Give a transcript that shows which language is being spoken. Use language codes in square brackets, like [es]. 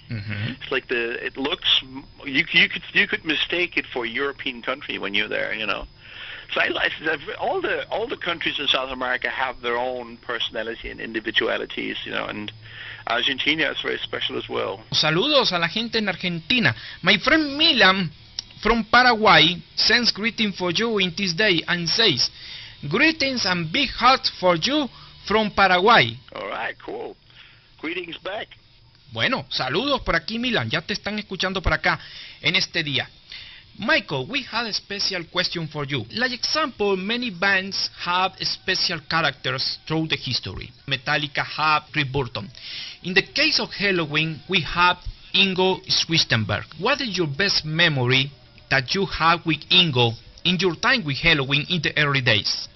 [en] It's like it looks, you could mistake it for a European country when you're there, you know. So all the countries in South America have their own personality and individualities, you know, and Argentina is very special as well. [es] Saludos a la gente en Argentina. [en] My friend Milan from Paraguay sends greeting for you in this day and says, greetings and big hugs for you from Paraguay. All right, cool. Greetings back. [es] Bueno, saludos por aquí, Milan. Ya te están escuchando por acá en este día. [en] Michael, we had a special question for you. Like example, many bands have special characters through the history. Metallica have Chris Burton. In the case of Helloween, we have Ingo Schwistenberg. What is your best memory that you have with Ingo in your time with Helloween in the early days?